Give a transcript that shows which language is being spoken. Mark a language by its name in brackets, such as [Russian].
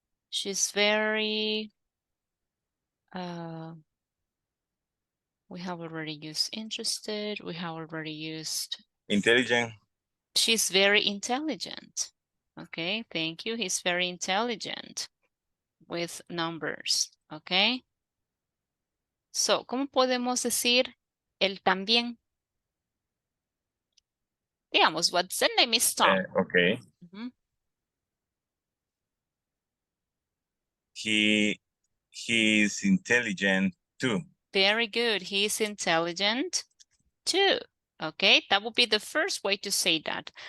[English] She's very, we have already used interested. We have already used Intelligent. she's very intelligent. Okay, thank you. He's very intelligent with numbers. Okay. So, [Spanish] ¿cómo podemos decir él también? Digamos, [English] what's the name is Tom. Okay. Mhm. He is intelligent too. Very good. He's intelligent too. Okay, that would be the first way to say that.